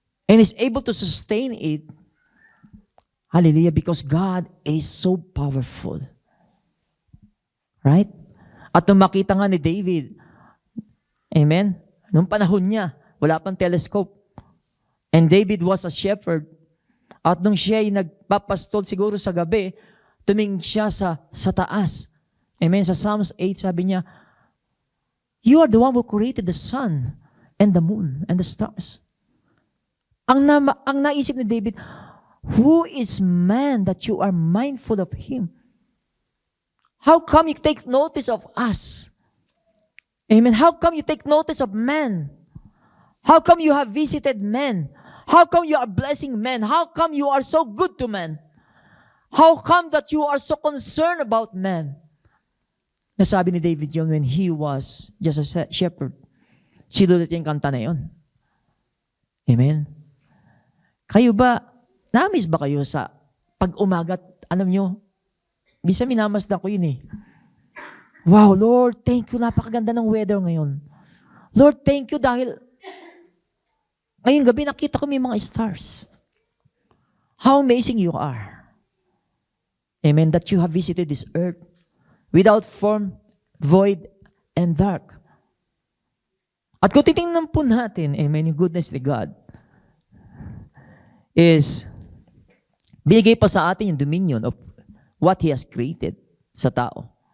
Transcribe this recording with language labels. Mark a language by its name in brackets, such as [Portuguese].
[English] And is able to sustain it. Hallelujah, because God is so powerful. Right? [Filipino] At nung makita nga ni David, amen, nung panahon niya, wala pang telescope. [English] And David was a shepherd. [Filipino] At nung siya ay nagpapastol siguro sa gabi, tumingin siya sa taas. Amen. Sa Psalms 8, sabi niya, [English] you are the one who created the sun and the moon and the stars. [Filipino] Ang naisip ni David, [English] who is man that you are mindful of him? How come you take notice of us? Amen. How come you take notice of man? How come you have visited men? How come you are blessing men? How come you are so good to men? How come that you are so concerned about men? [Filipino] Nasabi ni David yun [English] when he was just a shepherd. [Filipino] Sinulat yung kanta na yun. Amen. Kayo ba, na-miss ba kayo sa pag-umagat? Alam nyo, bisa minamasdan ko yun eh. [English] Wow, Lord, thank you. [Filipino] Napakaganda ng weather ngayon. [English] Lord, thank you [Filipino] dahil ngayong gabi nakita ko may mga stars. [English] How amazing you are. Amen. That you have visited this earth without form, void, and dark. [Filipino] At kung titingnan po natin, amen, yung goodness ni God is binigay pa sa atin yung [English] dominion of what He has created [Filipino] sa tao.